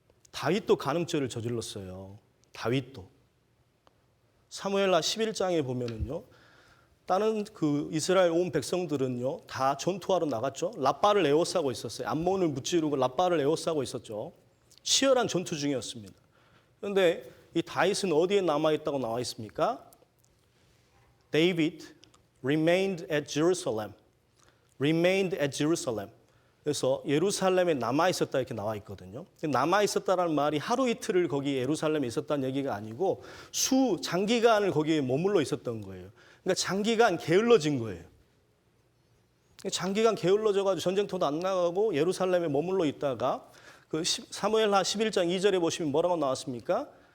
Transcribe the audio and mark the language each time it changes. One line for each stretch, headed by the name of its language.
Korean: 다윗도 간음죄를 저질렀어요. 다윗도. 사무엘하 11장에 보면은요. 다른 그 이스라엘 온 백성들은요. 다 전투하러 나갔죠. 라빠를 에워싸고 있었어요. 암몬을 무찌르고 라빠를 에워싸고 있었죠. 치열한 전투 중이었습니다. 그런데 이 다윗은 어디에 남아있다고 나와 있습니까?
English: David remained at Jerusalem. remained at Jerusalem.
Korean: 그래서 예루살렘에 남아있었다 이렇게 나와 있거든요. 남아있었다라는 말이 하루 이틀을 거기 예루살렘에 있었다는 얘기가 아니고 장기간을 거기에 머물러 있었던 거예요. 그러니까 장기간 게을러진 거예요. 장기간 게을러져가지고 전쟁터도 안 나가고 예루살렘에 머물러 있다가 그 사무엘하 11장 2절에 보시면 뭐라고 나왔습니까?